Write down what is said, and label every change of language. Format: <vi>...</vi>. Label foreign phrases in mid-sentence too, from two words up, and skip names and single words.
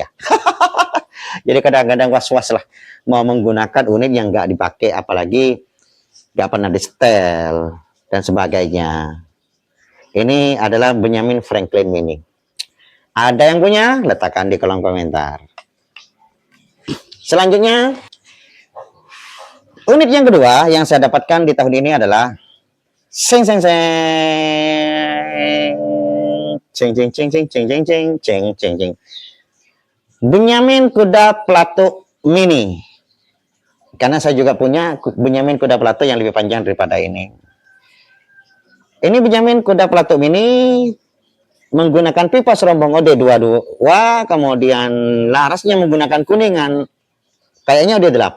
<id>Jadi kadang-kadang was-was lah mau menggunakan unit yang nggak dipakai, apalagi nggak pernah di setel dan sebagainya. Ini adalah Benjamin Franklin Mini. Ada yang punya? Letakkan di kolom komentar. Selanjutnya, unit yang kedua yang saya dapatkan di tahun ini adalah seng seng seng ceng ceng ceng ceng ceng ceng ceng ceng ceng ceng Benjamin Kuda Plato Mini. Karena saya juga punya Benjamin Kuda Plato yang lebih panjang daripada ini. Ini Benjamin Kuda Plato Mini menggunakan pipa serombong OD22, kemudian larasnya menggunakan kuningan, kayaknya OD8.</id>